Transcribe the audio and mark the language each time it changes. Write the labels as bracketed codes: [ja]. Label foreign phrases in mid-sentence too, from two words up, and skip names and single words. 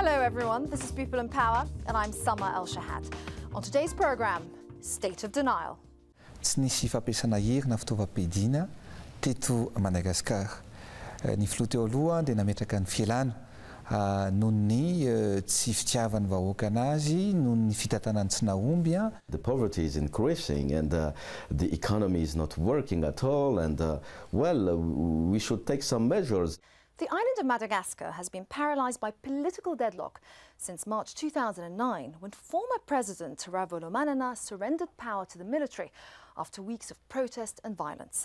[en] everyone. This is People and Power, and I'm Summer El-Shahad. On today's program, State of Denial. [mg] Tsy nisy fampiasana hery na fitaovam-piadiana teto Madagascar. Ny filoha teo aloha dia nametraka ny fialana noho ny tsy fitiavan'ny vahoaka anazy, noho ny fitantanany tsy nahomby. [en] The poverty is increasing and the economy is not working at all, and we should take some measures. The island of Madagascar has been paralysed by political deadlock since March 2009, when former President Ravalomanana surrendered power to the military after weeks of protest and violence.